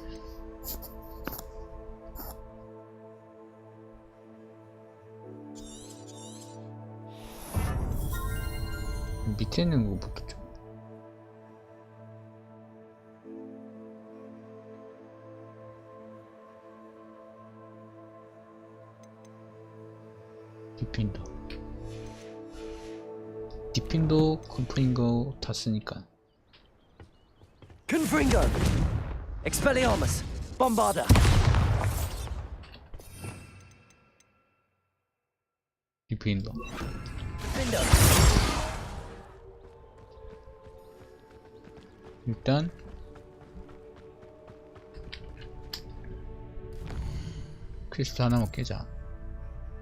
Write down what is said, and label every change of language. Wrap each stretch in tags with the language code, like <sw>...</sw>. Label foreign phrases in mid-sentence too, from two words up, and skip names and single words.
<ko>밑에 있는 거부터 좀</ko> <la>Diffindo Confringo</la> <ko>다 쓰니까.</ko> <la>Confringo! Expelliarmus! Bombarda!</la> <ko>디핀더.</ko> <la>Findo!</la> <ko>일단 퀘스트 하나만 깨자.</ko>